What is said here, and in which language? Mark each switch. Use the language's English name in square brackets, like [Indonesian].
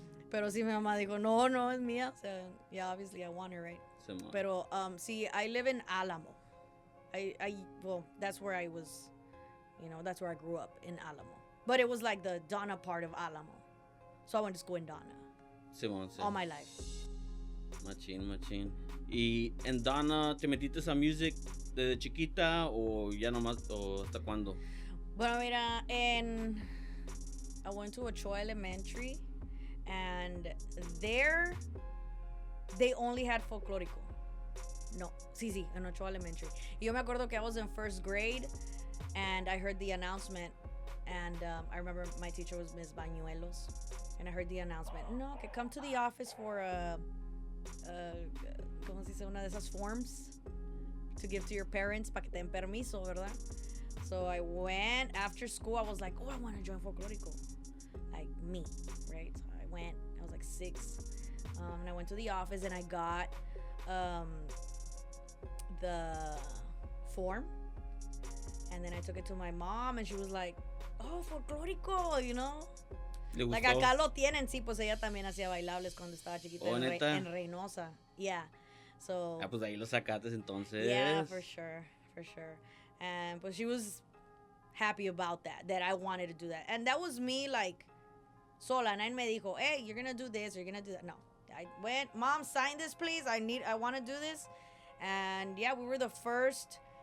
[Spanish] Pero sí, mi mamá dijo, no, es mía. [English] So, yeah, obviously I want her, right? [Spanish] Pero sí, [English] I live in Alamo. Well, that's where I was, that's where I grew up, in Alamo. But it was like the Donna part of Alamo. So I went to school in Donna. [Spanish] Simón. [English] All my life. [Spanish] Machín. ¿Y en Donna te metiste a music desde chiquita o ya nomás, o hasta cuándo? Bueno, mira, [English] I went to Ochoa Elementary, and there they only had folclórico. [Spanish] No, sí, en [English] Ochoa Elementary. [Spanish] Y yo me acuerdo que [English] I was in first grade, and I heard the announcement, and I remember my teacher was Miss Bañuelos, and I heard the announcement, [Spanish] no, que [English] come to the office for [Spanish] ¿cómo se dice? Una de esas [English] forms to give to your parents [Spanish] para que te den permiso, ¿verdad? [English] So I went after school. I was like, I want to join folklorico, like me, right? So I went. I was like 6, and I went to the office and I got the form, and then I took it to my mom, and she was like, "Oh, folklorico, [Spanish] ¿Le gustó? Like acá lo tienen, sí, pues ella también hacía bailables cuando estaba chiquita en Reynosa. [English] Yeah. So. [Spanish] Pues ahí lo sacaste entonces. [English] Yeah, for sure. And but she was happy about that I wanted to do that. And that was me like [Spanish] sola. [English] And [Spanish] me dijo, [English] hey, you're gonna do this, or you're gonna do that. No. I went, Mom, sign this please. I want to do this. And yeah, we were the first